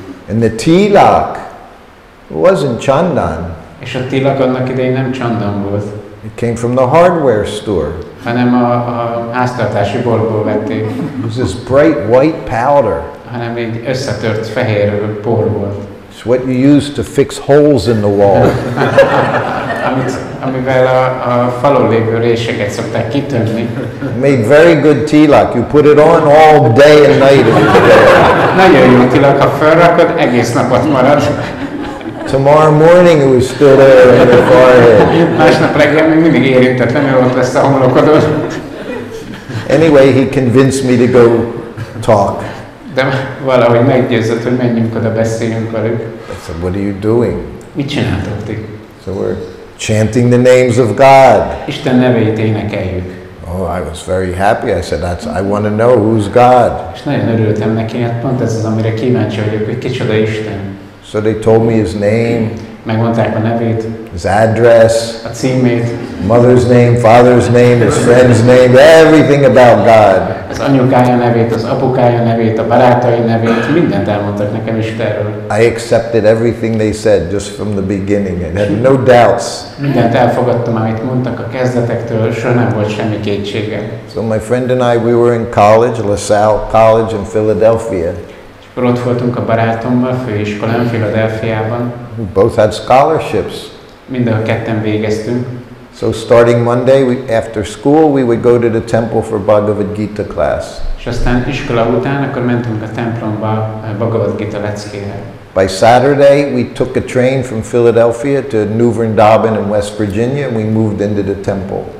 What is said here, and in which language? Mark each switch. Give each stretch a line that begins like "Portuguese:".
English: And the tilak wasn't chandan.
Hungarian: És a tilak annak idején nem csandan volt,
English: It came from the hardware store.
Hungarian: hanem a háztartási boltból vették,
English: It was this bright white powder.
Hungarian: hanem egy összetört fehér por volt.
English: It's what you use to fix holes in the wall.
Hungarian: Amivel a falon lévő réseket szokták kitömni.
English: Made very good tilak. You put it on all day and night.
Hungarian: Nagyon jó tilak, ha felrakod, egész napot marad.
English: Tomorrow morning it was still there in your forehead.
Hungarian: Másnap reggel még mindig érintetlenül ott lesz a homlokodon.
English: Anyway, he convinced me to go talk.
Hungarian: De valahogy meggyőzött, hogy menjünk oda, beszéljünk velük.
English: I said, what are you doing?
Hungarian: Mit csináltok ti?
English: So we're chanting the names of God.
Hungarian: Isten nevét énekeljük.
English: Oh, I was very happy. I said, I want to know who's God.
Hungarian: És nagyon örültem neki, hát pont ez az, amire kíváncsi vagyok, hogy kicsoda Isten.
English: So they told me his name,
Hungarian: Megmondták a nevét,
English: his address,
Hungarian: a címét,
English: mother's name, father's name, his friend's name, everything about God.
Hungarian: az anyukája nevét, az apukája nevét, a barátai nevét, mindent elmondtak nekem Istenről.
English: I accepted everything they said just from the beginning. I had no doubts.
Hungarian: Mindent elfogadtam, amit mondtak a kezdetektől, soha nem volt semmi kétségem.
English: So my friend and I, we were in college, LaSalle College in Philadelphia.
Hungarian: És akkor ott voltunk a barátommal, főiskolán, Philadelphiában.
English: We both had scholarships.
Hungarian: Mind a ketten végeztünk.
English: So starting Monday, after school, we would go to the temple for Bhagavad Gita class.
Hungarian: És aztán iskola után, akkor mentünk a templomba Bhagavad Gita leckére.
English: By Saturday, we took a train from Philadelphia to Új Vraja-dhamaban in West Virginia, and we moved into the temple.